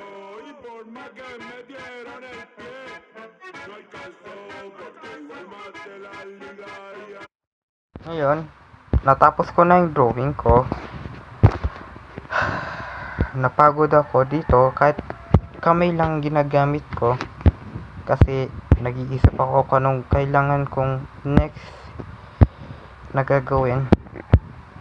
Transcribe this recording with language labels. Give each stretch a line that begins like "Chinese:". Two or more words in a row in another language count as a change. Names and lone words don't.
Spanish: Y por más que me dieron el pie, no alcanzó, porque igual más de la liga y
Filipino: Ngayon, natapos ko na yung drawing ko. Napagod ako dito kahit kamay lang ginagamit ko. Kasi nag-iisip ako kung anong kailangan kong next na gagawin.